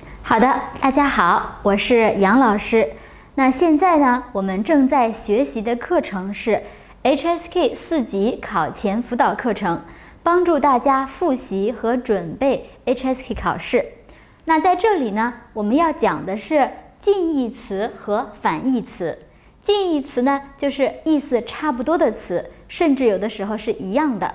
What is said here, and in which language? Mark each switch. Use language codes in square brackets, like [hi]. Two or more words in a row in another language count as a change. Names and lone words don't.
[zh] 好的，大家好，我是杨老師。那現在呢，我們正在學習的課程是 HSK 4 級考前輔導課程，幫助大家複習和準備 HSK 考試。那在這裡呢，我們要講的是近義詞和反義詞。近義詞呢，就是意思差不多的詞，甚至有的時候是一樣的。